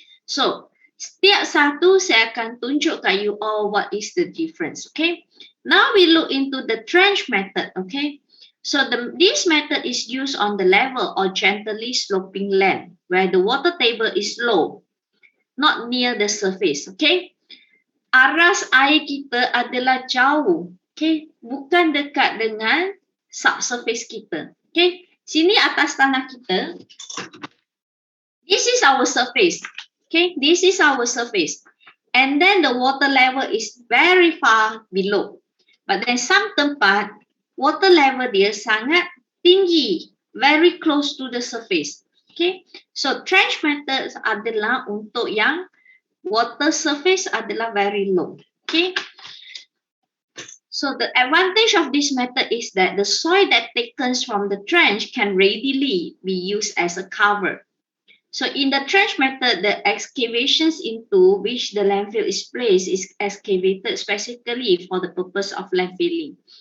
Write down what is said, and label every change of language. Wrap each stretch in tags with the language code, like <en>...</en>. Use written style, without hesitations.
<ms>So setiap satu saya akan tunjuk kat you all</ms> <en>what is the difference,</en> <ms>okay?</ms> <en>Now we look into the trench method, okay? So this method is used on the level or gently sloping land where the water table is low, not near the surface, okay?</en> <ms>Aras air kita adalah jauh, okay? Bukan dekat dengan subsurface kita, okay? Sini atas tanah kita.</ms> <en>This is our surface. Okay, this is our surface. And then the water level is very far below. But then some tempat, water level</en> <ms>dia sangat tinggi,</ms> <en>very close to the surface. Okay, so trench methods</en> <ms>adalah untuk yang</ms> <en>water surface adalah very low. Okay, so the advantage of this method is that the soil that taken from the trench can readily be used as a cover. So in the trench method, the excavations into which the landfill is placed is excavated specifically for the purpose of landfilling.</en>